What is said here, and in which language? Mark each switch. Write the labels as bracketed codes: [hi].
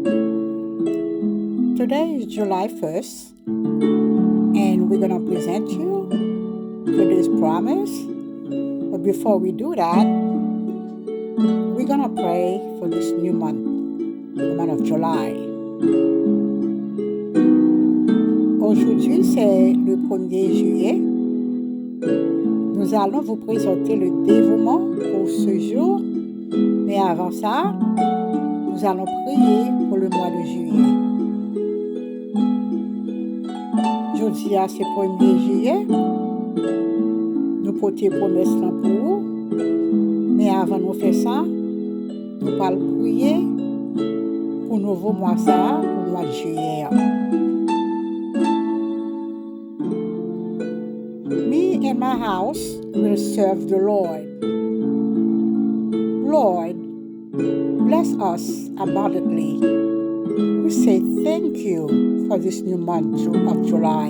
[en] Today is July 1st, and we're going to present you today's promise. But before we do that, we're going to pray for this new month, the month of July. [fr] Aujourd'hui, c'est le 1er juillet. Nous allons vous présenter le dévouement pour ce jour. Mais avant ça, nous allons prier pour le mois de juillet. Aujourd'hui, c'est le 1er juillet. Nous portons promesse pour vous. Mais avant de faire ça, nous allons prier pour le nouveau mois, ça, pour le mois de juillet. [en] Me and my house will serve the Lord. Lord, bless us abundantly. We say thank you for this new month of July.